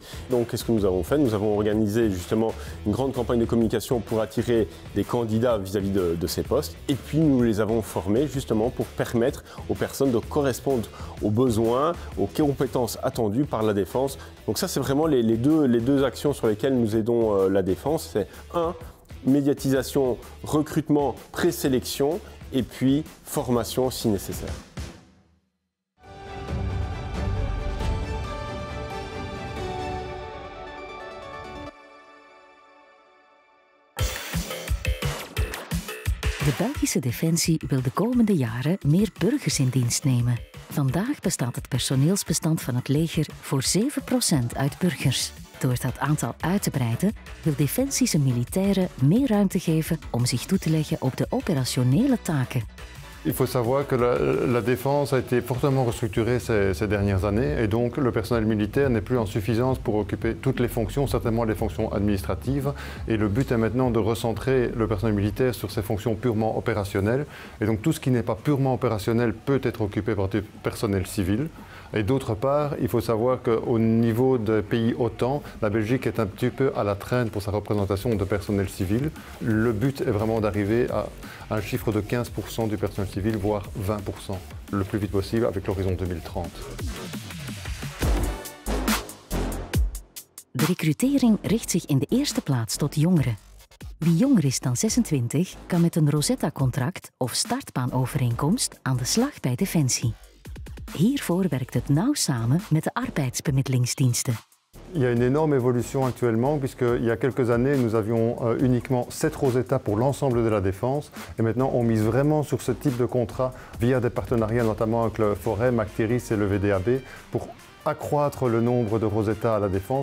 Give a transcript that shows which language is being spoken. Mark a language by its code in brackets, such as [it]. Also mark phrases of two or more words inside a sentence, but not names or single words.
[fr] Donc qu'est-ce que nous avons fait? Nous avons organisé justement une grande campagne de communication pour attirer des candidats vis-à-vis de ces postes et puis nous les avons formés justement pour permettre aux personnes de correspondre aux besoins, aux compétences attendues par la Défense. Donc ça c'est vraiment les deux actions sur lesquelles nous aidons la Défense. C'est médiatisation, recrutement, présélection et puis formation si nécessaire. [nl] De Belgische Defensie wil de komende jaren meer burgers in dienst nemen. Vandaag bestaat het personeelsbestand van het leger voor 7% uit burgers. Door dat aantal uit te breiden wil Defensie zijn militairen meer ruimte geven om zich toe te leggen op de operationele taken. [fr] Il faut savoir que la défense a été fortement restructurée ces dernières années et donc le personnel militaire n'est plus en suffisance pour occuper toutes les fonctions, certainement les fonctions administratives. Et le but est maintenant de recentrer le personnel militaire sur ses fonctions purement opérationnelles. Et donc tout ce qui n'est pas purement opérationnel peut être occupé par du personnel civil. Et d'autre part, il faut savoir qu'au niveau des pays OTAN, la Belgique est un petit peu à la traîne pour sa représentation de personnel civil. Le but est vraiment d'arriver à un chiffre de 15% du personnel civil, voire 20%, le plus vite possible avec l'horizon 2030. [nl] De recrutering richt zich in de eerste plaats tot jongeren. Wie jonger is dan 26 kan met een Rosetta-contract of startbaanovereenkomst aan de slag bij Defensie. Hiervoor werkt het nauw samen met de arbeidsbemiddelingsdiensten. [fr] Il y a une énorme évolution actuellement puisqu'il y a quelques années nous avions uniquement 7 Rosetta pour l'ensemble de la défense et maintenant on mise vraiment sur ce type de contrat via des partenariats notamment avec le Forem, Actiris et le VDAB pour accroître le nombre de Rosetta à la défense.